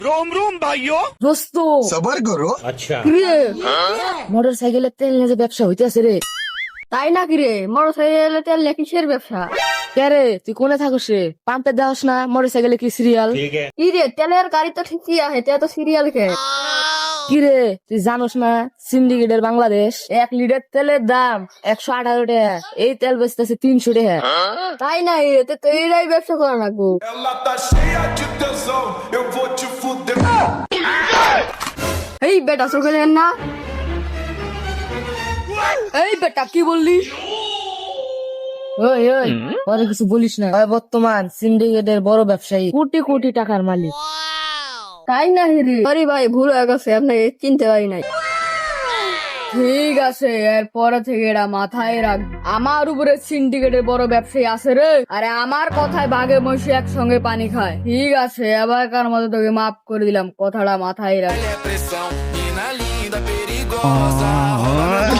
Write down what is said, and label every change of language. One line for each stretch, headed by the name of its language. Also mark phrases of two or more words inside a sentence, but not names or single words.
Hindi: रोम रोम भाइयों
Bangla: দোস্ত
Hindi: सबर करो।
Bangla: কিরে মোটর সাইকেলের তেল নিয়ে যে ব্যবসা হইতেছে রে। তাই না কিরে মোটর সাইকেলের তেল নিয়ে কিসের ব্যবসা? কে রে তুই কোনে থাকস রে? পাম্পে দেওয়াস না মোটর সাইকেলে কি সিরিয়াল? কি রে তেলের গাড়ি তো ঠিকই আছে, তো সিরিয়াল কে? কি রে তুই জানোস না সিন্ডিকেটের বাংলাদেশ 1 লিটার তেলের দাম 118 টাকা, এই তেল বেচতেছে 300 টাকা। তাই না তো এইটাই ব্যবসা করা লাগবো।
Portuguese: Ela tá cheia de tesão, eu vou te fuder.
Bangla: এই বেটা চোখে দেখেন না? এই বেটা কি বললি? ওই ওই পরে কিছু বলিস না। ওই বর্তমান সিন্ডিকেটের বড় ব্যবসায়ী, কোটি কোটি টাকার মালিক। তাই না হিরি? সরি ভাই ভুল হয়ে গেছে, আপনাকে চিনতে পারি নাই। ঠিক আছে এরপরে থেকে এটা মাথায় রাখ, আমার উপরে সিন্ডিকেটের বড় ব্যবসায়ী আছে রে। আরে আমার কথায় বাঘে মহিষী একসঙ্গে পানি খায়। ঠিক আছে এবারকার মতো তোকে মাফ করে দিলাম, কথাটা মাথায় রাখ।
Portuguese: Pressão, mina linda, perigosa.